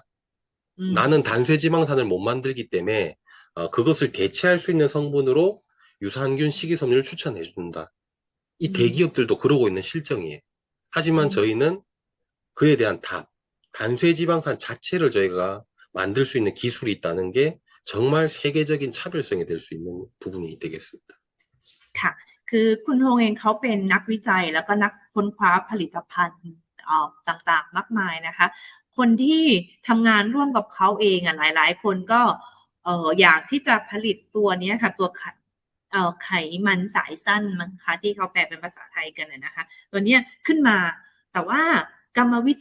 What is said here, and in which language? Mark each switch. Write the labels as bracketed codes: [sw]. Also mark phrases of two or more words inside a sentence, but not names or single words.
[ko] 나는 단쇄지방산을 못 만들기 때문에 그것을 대체할 수 있는 성분으로 유산균, 식이섬유를 추천해 준다. 이 대기업들도 그러고 있는 실정이에요. 하지만 저희는 그에 대한 답, 단쇄지방산 자체를 저희가 만들 수 있는 기술이 있다는 게 정말 세계적인 차별성이 될 수 있는 부분이 되겠습니다. [th] ค่ะคือคุณฮงเองเขาเป็นนักวิจัยแล้วก็นักค้นคว้าผลิตภัณฑ์ต่างๆมากมายนะคะคนที่ทำงานร่วมกับเขาเองหลายๆคนก็อยากที่จะผลิตตัวนี้ค่ะตัวไขมันสายสั้นมั้งคะที่เขาแปลเป็นภาษาไทยกันนะคะตัวเนี้ยขึ้นมาแต่ว่ากรรมวิ